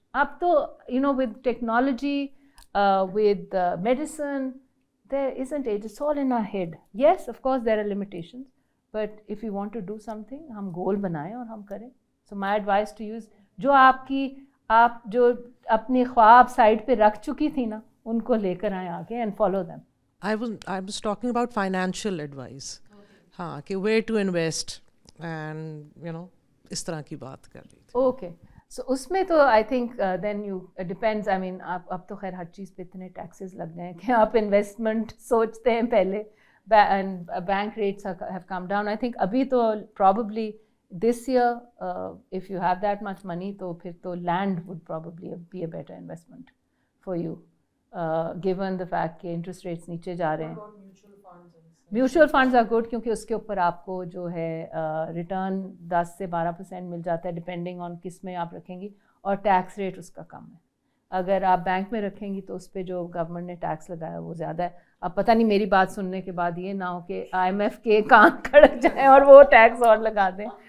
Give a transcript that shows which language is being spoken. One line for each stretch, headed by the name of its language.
English: اب تو you know with technology, with medicine, there isn't age. It's all in our head. Yes of course there are limitations, but if you want to do something,
Urdu: ہم گول بنائیں اور ہم کریں.
English: so my advice to youths,
Urdu: جو آپ جو اپنے خواب سائڈ پہ رکھ چکی تھی نا, ان کو لے کر آئیں آگے
English: And follow them. I was talking about financial advice.
Urdu: ہاں, کہ
English: where to invest and you know
Urdu: اس طرح کی بات کر رہی تھی.
English: okay, so
Urdu: اس میں تو
English: I think then you depends. I mean
Urdu: اب تو خیر ہر چیز پہ اتنے ٹیکسز لگ گئے ہیں کہ آپ انویسٹمنٹ سوچتے ہیں پہلے.
English: Bank rates have come down. I think
Urdu: ابھی تو
English: probably this year if you have that much money
Urdu: تو پھر تو
English: land would probably be a better investment for you given the fact کہ interest rates
Urdu: نیچے جا رہے ہیں. میوچل فنڈز
English: are good
Urdu: کیونکہ اس کے اوپر آپ کو جو ہے ریٹرن 10 سے 12% مل جاتا ہے
English: depending on
Urdu: کس میں آپ رکھیں گی, اور ٹیکس ریٹ اس کا کم ہے. اگر آپ بینک میں رکھیں گی تو اس پہ جو گورنمنٹ نے ٹیکس لگایا وہ زیادہ ہے. اب پتہ نہیں میری بات سننے کے بعد یہ نہ ہو کہ IMF کے کان کھڑک جائیں اور وہ ٹیکس اور لگا دیں.